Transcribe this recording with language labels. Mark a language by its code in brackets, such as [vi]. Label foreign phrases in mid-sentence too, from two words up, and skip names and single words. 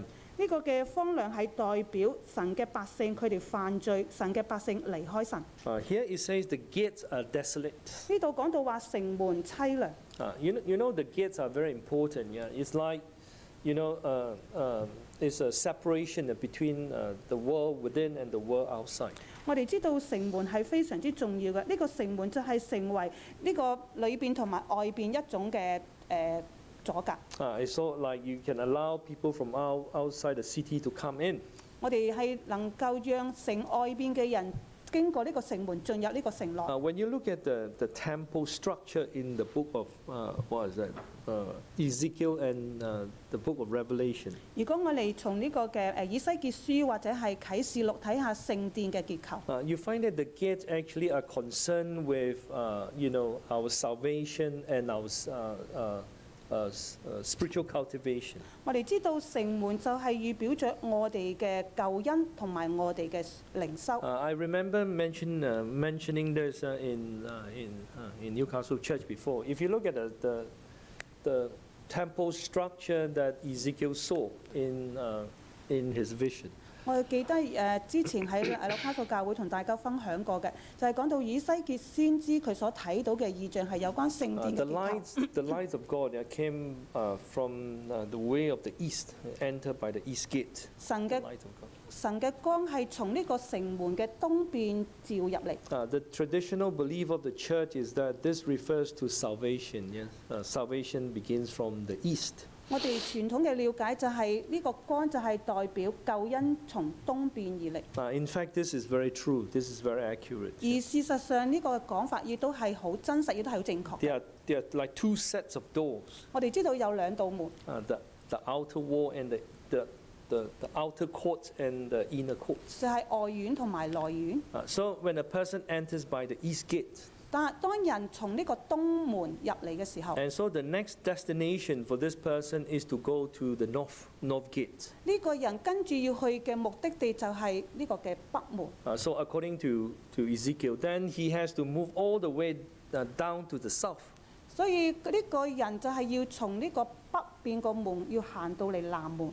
[yue] 呢個嘅荒涼係代表神嘅百姓佢哋犯罪，神嘅百姓離開神。 [en] Here it says the gates are desolate. [yue] 呢度講到話城門凄涼， [en] The gates are very important. Yeah, it's like it's a separation between the world within and the world outside. [yue] 我哋知道城門係非常之重要嘅。呢、個城門就係成為呢個裏邊同埋外邊一種嘅阻隔。 [en] It's so like you can allow people from outside the city to come in. [yue] 我哋係能夠讓城外邊嘅人經過呢個城門進入呢個城內。 [en] When you look at the temple structure in the book of, Ezekiel and the book of Revelation, [yue] 如果我哋從呢個嘅以西結書或者係啟示錄睇下聖殿嘅結構， [en] you find that the gates actually are concerned with, our salvation and our spiritual cultivation. [yue] 我哋知道城門就係預表着我哋嘅救恩同埋我哋嘅靈修。 [en] I remember mentioning this in Newcastle Church before. If you look at the temple structure that Ezekiel saw in his vision, [yue] 我記得之前喺紐卡素教會同大家分享過嘅，就係講到以西結先知佢所睇到嘅異象係有關聖殿嘅 [en] the [yue] 結構。 [en] lights of God came from the way of the east, entered by the east gate. [yue] 神 [en] The [yue] 嘅 [en] light of God. [yue] 神嘅光係從呢個城門嘅東邊照入嚟。 [en] The traditional belief of the church is that this refers to salvation. Yes? Salvation begins from the east. [yue] 我哋傳統嘅了解就係呢個光就係代表救恩從東邊而嚟。 [en] In fact, this is very true. This is very accurate. [yue] 而事實上呢個講法亦都係好真實，亦都係好正確。 [en] There are like two sets of doors. [yue] 我哋知道有兩道門， [en] The outer wall and the outer court and the inner courts. [yue] 就係外院同埋內院。 [en] So when a person enters by the east gate, [yue] 但係當人從呢個東門入嚟嘅時候， [en] and so the next destination for this person is to go to the north gate. [yue] 呢個人跟住要去嘅目的地就係呢個嘅北門。 [en] So according to Ezekiel, then he has to move all the way down to the south. [yue] 所以呢個人就係要從呢個北邊個門要行到嚟南門。